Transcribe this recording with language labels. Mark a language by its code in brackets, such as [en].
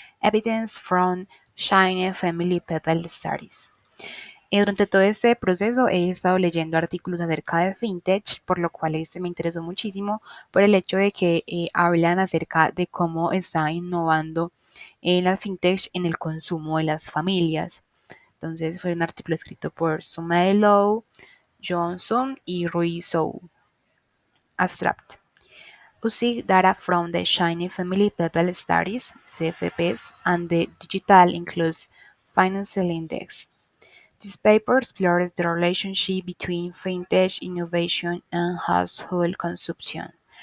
[en] Evidence from China Family People Studies. [es] Durante todo este proceso he estado leyendo artículos acerca de fintech, por lo cual este me interesó muchísimo por el hecho de que hablan acerca de cómo está innovando las fintech en el consumo de las familias. Entonces fue un artículo escrito por Sumelo, Johnson y Ruiz. [en] Abstract. Using data from the Chinese Family People Studies (CFPs) and the Digital Inclusive Financial Index. This paper explores the relationship between fintech innovation and household consumption.